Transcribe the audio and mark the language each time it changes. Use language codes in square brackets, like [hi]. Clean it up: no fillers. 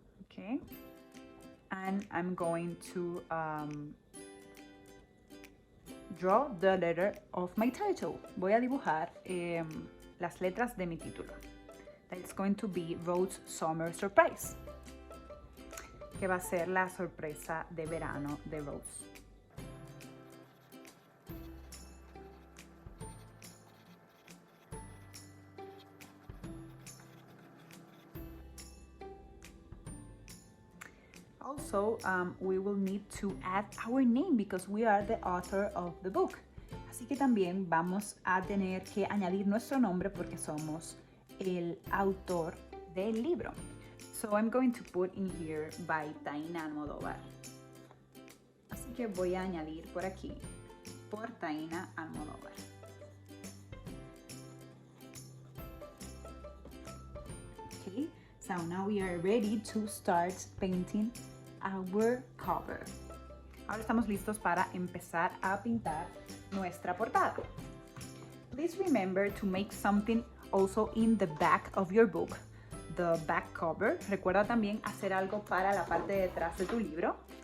[en] Okay, and I'm going to draw the letter of my title. [es] Voy a dibujar las letras de mi título. [en] That is going to be Rose's Summer Surprise, [es] que va a ser la sorpresa de verano de Rose. [en] Also, we will need to add our name because we are the author of the book. [es] Así que también vamos a tener que añadir nuestro nombre porque somos el autor del libro. [en] So I'm going to put in here by TainaAlmodovar. [es] Así que voy a añadir por aquí, por TainaAlmodovar. [en] Okay, so now we are ready to start painting our cover. [es] Ahora estamos listos para empezar a pintar nuestra portada. [en] Please remember to make something also in the back of your book, the back cover. [es] Recuerda también hacer algo para la parte de detrás de tu libro.